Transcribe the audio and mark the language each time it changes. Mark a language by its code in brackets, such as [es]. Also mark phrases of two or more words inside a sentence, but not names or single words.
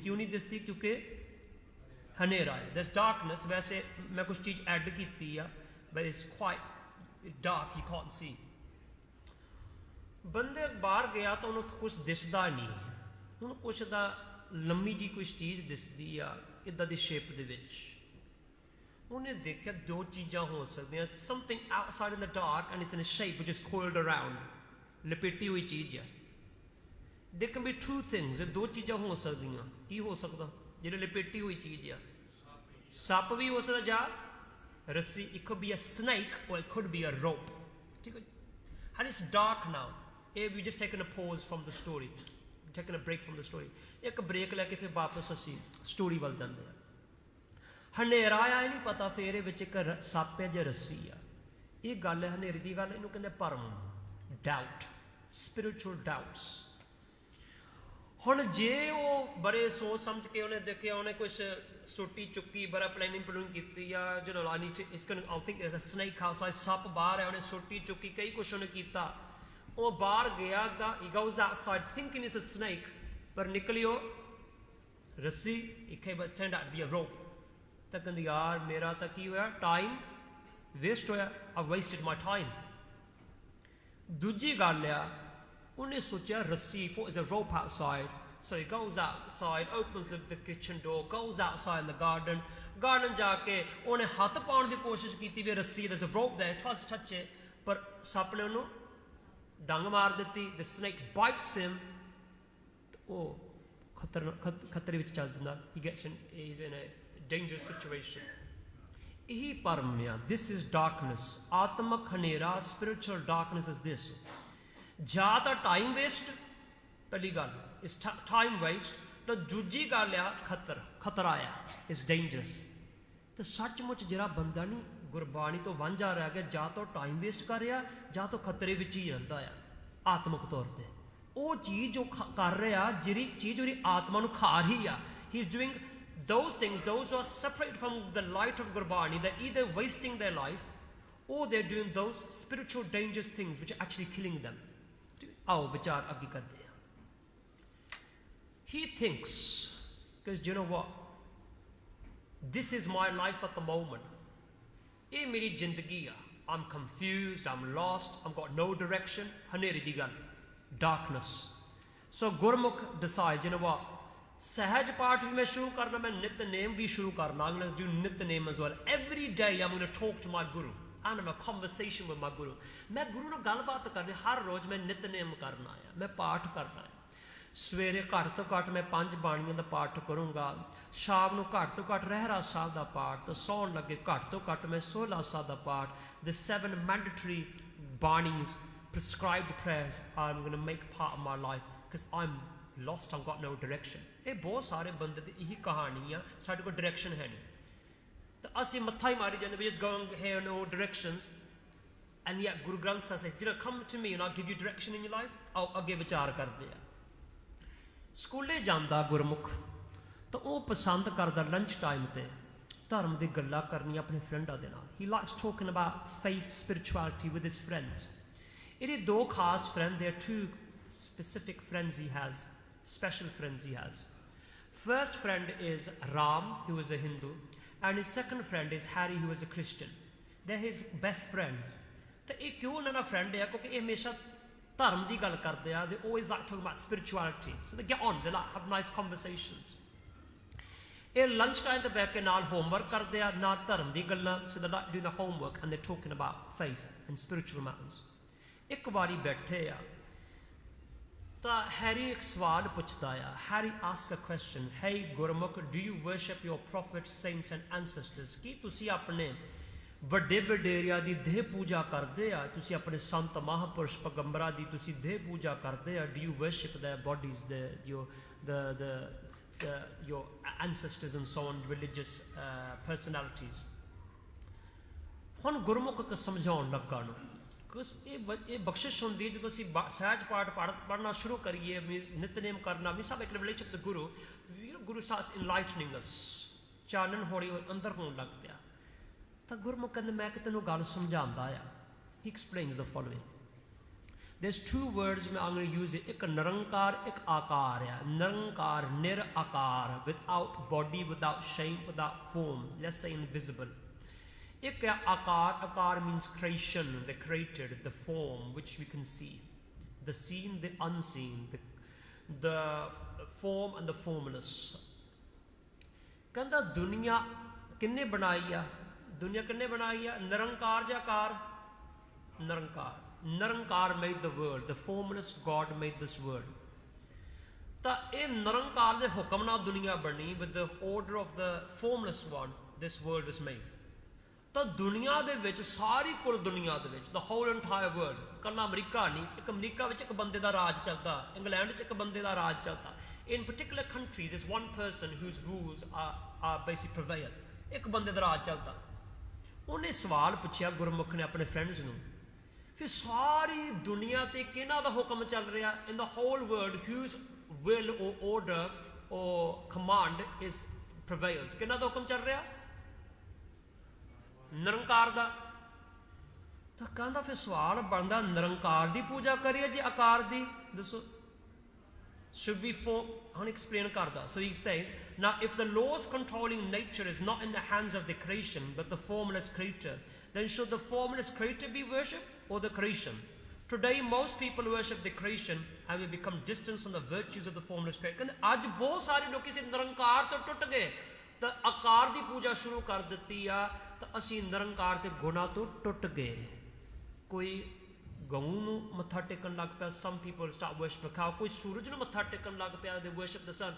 [pa] ਕਿਉਂ ਨਹੀਂ ਦਿਸਦੀ? ਕਿਉਂਕਿ ਹਨੇਰਾ ਹੈ, [en] there's darkness. [pa] ਵੈਸੇ ਮੈਂ ਕੁਛ ਚੀਜ਼ ਐਡ ਕੀਤੀ ਆ, [en] but it's quite dark, you can't see. [pa] ਬੰਦੇ ਬਾਹਰ ਗਿਆ ਤਾਂ ਉਹਨੂੰ ਕੁਛ ਦਿਸਦਾ ਨਹੀਂ, ਹੁਣ ਕੁਛ ਦਾ ਲੰਮੀ ਜੀ ਕੁਛ ਚੀਜ਼ ਦਿਸਦੀ ਆ ਇੱਦਾਂ ਦੀ ਸ਼ੇਪ ਦੇ ਵਿੱਚ। ਉਹਨੇ ਦੇਖਿਆ ਦੋ ਚੀਜ਼ਾਂ ਹੋ ਸਕਦੀਆਂ, [en] something outside in the dark and it's in a shape which is coiled around, [pa] ਲਪੇਟੀ ਹੋਈ ਚੀਜ਼ ਆ। [en] There can be two things, [pa] ਇਹ ਦੋ ਚੀਜ਼ਾਂ ਹੋ ਸਕਦੀਆਂ। ਕੀ ਹੋ ਸਕਦਾ ਜਿਹੜੇ ਲਪੇਟੀ ਹੋਈ ਚੀਜ਼ ਆ? ਸੱਪ ਵੀ ਹੋ ਸਕਦਾ ਜਾਂ ਰੱਸੀ। [en] It could be a snake or it could be a rope. [pa] ਠੀਕ ਹੈ, [en] and it's dark now. We just taken a pause from the story, taken a break from the story. [pa] ਇੱਕ ਬ੍ਰੇਕ ਲੈ ਕੇ ਫਿਰ ਵਾਪਸ ਅਸੀਂ ਸਟੋਰੀ ਵੱਲ ਜਾਂਦੇ ਆ। ਹਨੇਰਾ ਆ, ਇਹ ਨਹੀਂ ਪਤਾ ਫਿਰ ਇਹ ਵਿੱਚ ਇੱਕ ਸੱਪ ਹੈ ਜਾਂ ਰੱਸੀ ਆ। ਇਹ ਗੱਲ ਹੈ ਹਨੇਰੇ ਦੀ ਗੱਲ, ਇਹਨੂੰ ਕਹਿੰਦੇ ਭਰਮ, ਡਾਊਟ, [en] spiritual doubts. [pa] ਹੁਣ ਜੇ ਉਹ ਬੜੇ ਸੋਚ ਸਮਝ ਕੇ ਉਹਨੇ ਦੇਖਿਆ, ਉਹਨੇ ਕੁਛ ਸੋਟੀ ਚੁੱਕੀ, ਬੜਾ ਪਲੈਨਿੰਗ ਕੀਤੀ ਆ, ਜਿਹਨੂੰ [en] I need to it's goin' I think there's a snake outside, [pa] ਸੱਪ ਬਾਹਰ ਹੈ, ਉਹਨੇ ਸੋਟੀ ਚੁੱਕੀ, ਕਈ ਕੁਛ ਉਹਨੇ ਕੀਤਾ। ਉਹ ਬਾਹਰ ਗਿਆ ਤਾਂ [en] he goes outside thinking it's a snake, [pa] ਪਰ ਨਿਕਲੀ ਉਹ ਰੱਸੀ। [en] it came but turned out to be a rope. [pa] ਤਾਂ ਕਹਿੰਦੀ ਯਾਰ ਮੇਰਾ ਤਾਂ ਕੀ ਹੋਇਆ, [en] time waste [pa] ਹੋਇਆ, [en] I've wasted my time. [pa] ਦੂਜੀ ਗੱਲ ਆ, ਉਹਨੇ ਸੋਚਿਆ ਰੱਸੀ, [en] thought there's a rope outside, so he goes outside, opens the kitchen door, goes outside in the garden [pa] ਜਾ ਕੇ ਉਹਨੇ ਹੱਥ ਪਾਉਣ ਦੀ ਕੋਸ਼ਿਸ਼ ਕੀਤੀ ਵੀ ਰੱਸੀ, [en] there's a rope there, tries to touch it, [pa] ਪਰ ਸੱਪ ਨੇ ਉਹਨੂੰ ਡੰਗ ਮਾਰ ਦਿੱਤੀ, [en] the snake bites him, [pa] ਉਹ ਖਤਰੇ ਵਿੱਚ ਚੱਲ ਜਾਂਦਾ, [en] he's in a dangerous situation. [pa] ਇਹੀ ਭਰਮ ਆ, [en] this is darkness, [pa] ਆਤਮਕ ਹਨੇਰਾ, [en] spiritual darkness is this. [pa] ਜਾਂ ਤਾਂ [en] time waste, [pa] ਪਹਿਲੀ ਗੱਲ [en] is time waste, [pa] ਤਾਂ ਦੂਜੀ ਗੱਲ ਆ ਖਤਰਾ ਆ, [en] is dangerous. [pa] ਤੇ ਸੱਚਮੁੱਚ ਜਿਹੜਾ ਬੰਦਾ ਨਹੀਂ ਗੁਰਬਾਣੀ ਤੋਂ ਵਾਂਝਾ ਰਹਿ ਗਿਆ, ਜਾਂ ਤਾਂ [en] time waste [pa] ਕਰ ਰਿਹਾ, ਜਾਂ ਤਾਂ ਖਤਰੇ ਵਿੱਚ ਹੀ ਰਹਿੰਦਾ ਆ ਆਤਮਿਕ ਤੌਰ ਤੇ। ਉਹ ਚੀਜ਼ ਜੋ ਕਰ ਰਿਹਾ, ਜਿਹੜੀ ਚੀਜ਼ ਉਹਦੀ ਆਤਮਾ ਨੂੰ ਖਾ ਰਹੀ ਆ, [en] he is doing those things, those who are separate from the light of Gurbani, they're either wasting their life or they're doing those spiritual dangerous things which are actually killing them. [hi] आओ विचार आगे करते हैं. [en] He thinks, because you know what, this is my life at the moment, [pa] ਇਹ ਮੇਰੀ ਜ਼ਿੰਦਗੀ ਆ, [en] I'm confused, I'm lost, I've got no direction, [pa] ਹਨੇਰੇ ਦੀ ਗੱਲ, [en] darkness. So Gurmukh decides, you know what, [hi] सहज पाठ भी मैं शुरू करना, मैं नित्यनेम भी शुरू करना. [en] I'm going to do नित्यनेम as well. Every day I'm going to talk to my guru and have a conversation with my guru. [pa] मैं गुरु ਨਾਲ ਗੱਲਬਾਤ ਕਰਨੀ, ਹਰ ਰੋਜ਼ ਮੈਂ ਨਿਤਨੇਮ ਕਰਨਾ ਹੈ, ਮੈਂ ਪਾਠ ਕਰਨਾ ਹੈ. ਸਵੇਰੇ ਘੱਟ ਤੋਂ ਘੱਟ ਮੈਂ 5 ਬਾਣੀਆਂ ਦਾ ਪਾਠ ਕਰੂੰਗਾ, ਸ਼ਾਮ ਨੂੰ ਘੱਟ ਤੋਂ ਘੱਟ ਰਹਿਰਾਸ ਸਾਹਿਬ ਦਾ ਪਾਠ, ਤੇ ਸੌਣ ਲੱਗੇ ਘੱਟ ਤੋਂ ਘੱਟ ਮੈਂ ਸੋਹਲਾ ਸਾਹਿਬ ਦਾ ਪਾਠ. [en] The 7 mandatory ਬਾਣੀਆਂ, prescribed prayers, I'm going to make part of my life because I'm lost, I've got no direction. [pa] ਇਹ ਬਹੁਤ ਸਾਰੇ ਬੰਦੇ ਦੀ ਇਹੀ ਕਹਾਣੀ ਆ, ਸਾਡੇ ਕੋਲ ਡਾਇਰੈਕਸ਼ਨ ਹੈ ਨਹੀਂ, ਤਾਂ ਅਸੀਂ ਮੱਥਾ ਹੀ ਮਾਰੀ ਜਾਂਦੇ, [en] we just going here, no directions. And yet Guru Granth Sahib says, you know, come to me and I'll give you direction in your life. [pa] ਆਓ ਅੱਗੇ ਵਿਚਾਰ ਕਰਦੇ ਆ. ਸਕੂਲੇ ਜਾਂਦਾ ਗੁਰਮੁਖ ਤਾਂ ਉਹ ਪਸੰਦ ਕਰਦਾ [en] lunch time [pa] ਤੇ ਧਰਮ ਦੀ ਗੱਲਾਂ ਕਰਨੀਆਂ ਆਪਣੇ ਫਰੈਂਡਾਂ ਦੇ ਨਾਲ. [en] He likes talking about faith, spirituality with his friends. [pa] ਇਹਦੇ ਦੋ ਖਾਸ ਫਰੈਂਡ, [en] there are 2 specific friends he has, special friends he has. First friend is Ram, who is a Hindu, and his second friend is Harry, who is a Christian. They're his best friends. [pa] ਤਾਂ ਇਹ ਕਿਉਂ ਉਹਨਾਂ ਦਾ ਫਰੈਂਡ ਹੈ? ਕਿਉਂਕਿ ਇਹ ਹਮੇਸ਼ਾ ਧਰਮ ਦੀ ਗੱਲ ਕਰਦੇ ਆ. [en] They always like talking about spirituality, so they get on, they like have nice conversations. [pa] ਇਹ [en] lunch time [pa] ਤੇ ਬੈਠ ਕੇ ਨਾਲ ਹੋਮਵਰਕ ਕਰਦੇ ਆ, ਨਾਲ ਧਰਮ ਦੀ ਗੱਲਾਂ, [en] so they're like doing the homework and they're talking about faith and spiritual matters. [pa] ਇੱਕ ਵਾਰੀ ਬੈਠੇ ਆ ਤਾਂ ਹੈਰੀ ਇੱਕ ਸਵਾਲ ਪੁੱਛਦਾ ਆ. [en] Harry asked a question, hey Gurmukh, do you worship your prophets, saints and ancestors? [pa] ਕੀ ਤੁਸੀਂ ਆਪਣੇ ਵੱਡੇ ਵਡੇਰਿਆਂ ਦੀ ਦੇਹ ਪੂਜਾ ਕਰਦੇ ਆ? ਤੁਸੀਂ ਆਪਣੇ ਸੰਤ ਮਹਾਂਪੁਰਸ਼ ਪੈਗੰਬਰਾਂ ਦੀ ਤੁਸੀਂ ਦੇਹ ਪੂਜਾ ਕਰਦੇ ਆ? [en] Do you worship their bodies, your ancestors and so on, religious personalities? [pa] ਹੁਣ ਗੁਰਮੁਖ ਕੋ ਸਮਝਾਉਣ ਲੱਗਾ ਨੂੰ, ਇਹ ਬਖਸ਼ਿਸ਼ ਹੁੰਦੀ ਹੈ ਜਦੋਂ ਅਸੀਂ ਸਹਿਜ ਪਾਠ ਪੜ੍ਹਨਾ ਸ਼ੁਰੂ ਕਰੀਏ, ਨਿਤਨੇਮ ਕਰਨਾ, ਵੀ ਸਭ ਇੱਕ [en] relation with Guru. Guru starts enlightening us, [pa] ਚਾਨਣ ਹੌਲੀ ਅੰਦਰ ਹੋਣ ਲੱਗ ਪਿਆ. ਤਾਂ ਗੁਰਮੁਖ ਕਹਿੰਦੇ ਮੈਂ ਕਿ ਤੈਨੂੰ ਗੱਲ ਸਮਝਾਉਂਦਾ ਆ. [en] He explains the following. There's 2 words I'm going to use it. [pa] ਇੱਕ ਨਿਰੰਕਾਰ, ਇੱਕ ਆਕਾਰ ਆ. ਨਿਰੰਕਾਰ, ਨਿਰ ਆਕਾਰ, [en] without body, without shape, without form, let's say invisible. [pa] ਇੱਕ ਆਕਾਰ, ਆਕਾਰ [en] means creation, the created, the form which we can see, the seen, the unseen, the form and the formless. [pa] ਕਹਿੰਦਾ ਦੁਨੀਆ ਕਿੰਨੇ ਬਣਾਈ ਆ? ਦੁਨੀਆ ਕਿੰਨੇ ਬਣਾਈ ਆ? ਨਿਰੰਕਾਰ ਜਾਂ ਆਕਾਰ? ਨਿਰੰਕਾਰ. [en] ਨਿਰੰਕਾਰ made the world, the formless God made this world. [pa] ਤਾਂ ਇਹ ਨਿਰੰਕਾਰ ਦੇ ਹੁਕਮ ਨਾਲ ਦੁਨੀਆ ਬਣੀ, [en] with the order of the formless one this world was made. [pa] ਤਾਂ ਦੁਨੀਆ ਦੇ ਵਿੱਚ, ਸਾਰੀ ਕੁੱਲ ਦੁਨੀਆ ਦੇ ਵਿੱਚ, [en] the whole entire world, [pa] ਕੱਲਾ ਅਮਰੀਕਾ ਨਹੀਂ, ਇੱਕ ਅਮਰੀਕਾ ਵਿੱਚ ਇੱਕ ਬੰਦੇ ਦਾ ਰਾਜ ਚੱਲਦਾ, ਇੰਗਲੈਂਡ ਵਿੱਚ ਇੱਕ ਬੰਦੇ ਦਾ ਰਾਜ ਚੱਲਦਾ. [en] In particular countries is one person whose rules are basically prevail. [pa] ਇੱਕ ਬੰਦੇ ਦਾ ਰਾਜ ਚੱਲਦਾ. ਉਹਨੇ ਸਵਾਲ ਪੁੱਛਿਆ ਗੁਰਮੁਖ ਨੇ ਆਪਣੇ ਫਰੈਂਡਸ ਨੂੰ, ਫਿਰ ਸਾਰੀ ਦੁਨੀਆ ਤੇ ਕਿਹਨਾਂ ਦਾ ਹੁਕਮ ਚੱਲ ਰਿਹਾ? [en] In the whole world, whose will or order or command is prevails? [pa] ਕਿਹਨਾਂ ਦਾ ਹੁਕਮ ਚੱਲ ਰਿਹਾ? ਨਿਰੰਕਾਰ ਦਾ. ਤਾਂ ਕਹਿੰਦਾ ਫਿਰ ਸਵਾਲ ਬਣਦਾ, ਨਿਰੰਕਾਰ ਦੀ ਪੂਜਾ ਕਰੀਏ ਜੀ ਆਕਾਰ ਦੀ? ਦੱਸੋ. [en] Should we ਹੁਣ explain ਕਰਦਾ. So he says, now if the laws controlling nature is not in the hands of the creation but the formless creator, then should the formless creator be worshipped or the creation? Today most people worship the creation and we become distant from the virtues of the formless creator. [pa] ਕਹਿੰਦੇ ਅੱਜ ਬਹੁਤ ਸਾਰੇ ਲੋਕ ਇਸ ਨਿਰੰਕਾਰ ਤੋਂ ਟੁੱਟ ਗਏ ਤਾਂ ਆਕਾਰ ਦੀ ਪੂਜਾ ਸ਼ੁਰੂ ਕਰ ਦਿੱਤੀ ਆ, ਤਾਂ ਅਸੀਂ ਨਿਰੰਕਾਰ ਤੇ ਗੁਣਾ ਤੋਂ ਟੁੱਟ ਗਏ. ਕੋਈ ਗਊ ਨੂੰ ਮੱਥਾ ਟੇਕਣ ਲੱਗ ਪਿਆ। [en] some people start worshipping cow, [pa] ਕੋਈ ਸੂਰਜ ਨੂੰ ਮੱਥਾ ਟੇਕਣ ਲੱਗ ਪਿਆ, [en] they worship the sun.